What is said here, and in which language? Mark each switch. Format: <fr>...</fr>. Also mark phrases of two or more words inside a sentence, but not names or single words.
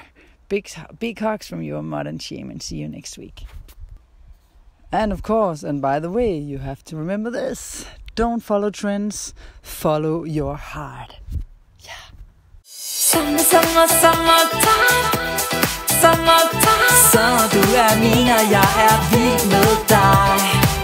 <en>Big hugs from your modern shaman. See you next week. And of course, and by the way, you have to remember this. Don't follow trends. Follow your heart. Summertime, summertime.</en> <da>Så du min, og jeg vild med dig.</da>